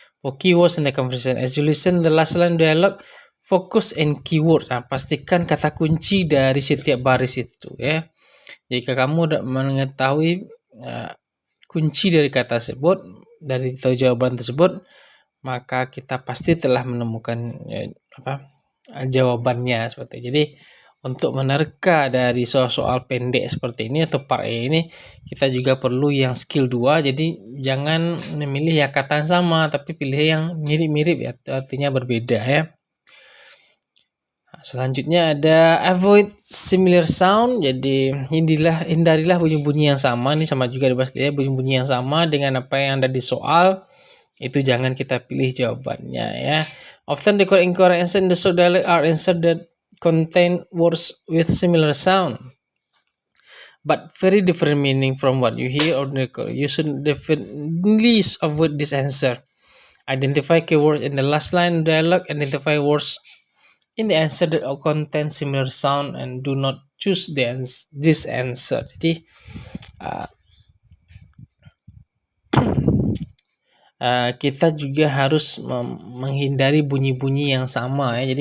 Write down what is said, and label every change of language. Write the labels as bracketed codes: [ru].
[en] For keywords in the conversation, as you listen the last line dialogue, focus in keyword. [id] Pastikan kata kunci dari setiap baris itu ya. Jika kamu mengetahui kunci dari kata tersebut, dari jawaban tersebut, maka kita pasti telah menemukan jawabannya seperti itu. Jadi untuk menerka dari soal-soal pendek seperti ini atau part A ini, kita juga perlu yang skill 2. Jadi jangan memilih ya kata yang sama, tapi pilih yang mirip-mirip ya, artinya berbeda ya. Selanjutnya ada [en] avoid similar sound. [id] Jadi hindarilah bunyi-bunyi yang sama. Ini sama juga dibahas ya, bunyi-bunyi yang sama dengan apa yang ada di soal. Itu jangan kita pilih jawabannya ya. [en] Often the correct answer in the short dialogue are answered that contain words with similar sound but very different meaning from what you hear or you should definitely avoid this answer. Identify keywords in the last line dialogue, identify words in the answer that contain similar sound and do not choose this answer. [id] Jadi kita juga harus menghindari bunyi-bunyi yang sama ya.